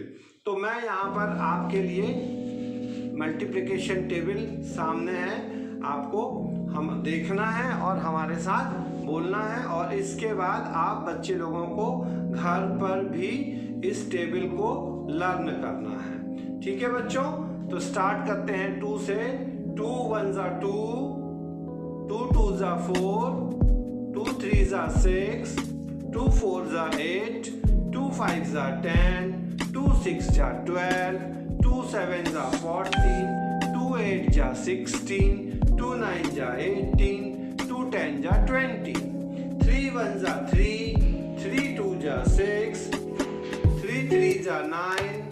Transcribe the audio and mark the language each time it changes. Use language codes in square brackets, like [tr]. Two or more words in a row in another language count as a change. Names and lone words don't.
[hi] तो मैं यहाँ पर आपके लिए मल्टीप्लिकेशन टेबल सामने है, आपको हम देखना है और हमारे साथ बोलना है, और इसके बाद आप बच्चे लोगों को घर पर भी इस टेबल को लर्न करना है। ठीक है बच्चों, तो स्टार्ट करते हैं 2 से। 2 1 जा 2, 2 2 जा 4, 2 3 जा 6, 2 4 जा 8, 2 5 जा 10, 2 6 जा 12, 2 7 जा 14, 2 8 जा 16, 2 9 जा 18, 2 10 जा 20, 3 1 जा 3, 3 2 जा 6, 3 3 जा 9,